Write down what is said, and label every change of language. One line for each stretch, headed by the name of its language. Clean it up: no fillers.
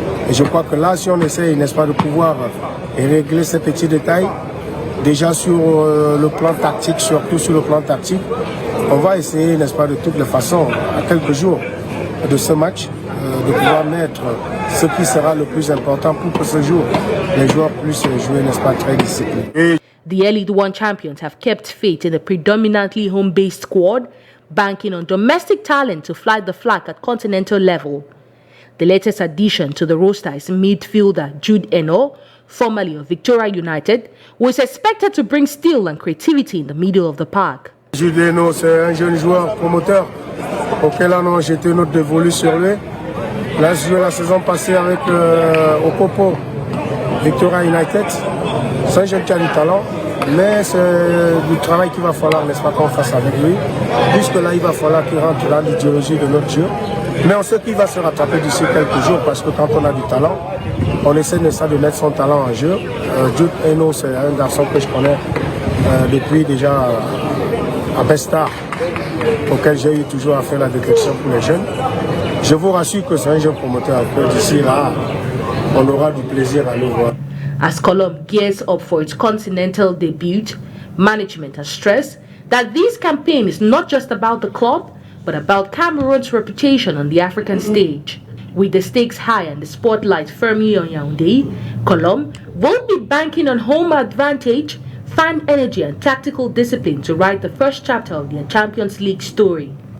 French: Et je crois que là, si on essaye, n'est-ce pas, de pouvoir régler ces petits détails, déjà sur le plan tactique, surtout sur le plan tactique, on va essayer, n'est-ce pas, de toutes les façons, à quelques jours de ce match, de pouvoir mettre ce qui sera le plus important pour que ce jour, les joueurs puissent jouer, n'est-ce pas, très disciplinés.
English: The Elite 1 champions have kept faith in the predominantly home-based squad, banking on domestic talent to fly the flag at continental level. The latest addition to the roster is midfielder Jude Eno, formerly of Victoria United, who is expected to bring steel and creativity in the middle of the park.
French: Jude Eno, c'est un jeune joueur promoteur auquel on a jeté notre dévolu sur lui. Il a joué la saison passée avec Okopo, Victoria United. C'est un jeune qui a du talent, mais c'est du travail qu'il va falloir, n'est-ce pas, qu'on fasse avec lui. Puisque là, il va falloir qu'il rentre dans l'idéologie de notre jeu. Mais on sait qu'il va se rattraper d'ici quelques jours parce que quand on a du talent, on essaie de mettre son talent en jeu. Jude Eno, c'est un garçon que je connais depuis déjà à Bestar, auquel j'ai eu toujours à faire la détection pour les jeunes. Je vous rassure que c'est un jeune promoteur que d'ici là, on aura du plaisir à le voir.
English: As Colombe gears up for its continental debut, management has stressed that this campaign is not just about the club, but about Cameroon's reputation on the African stage. With the stakes high and the spotlight firmly on Yaoundé, Colombe won't be banking on home advantage, fan energy and tactical discipline to write the first chapter of their Champions League story.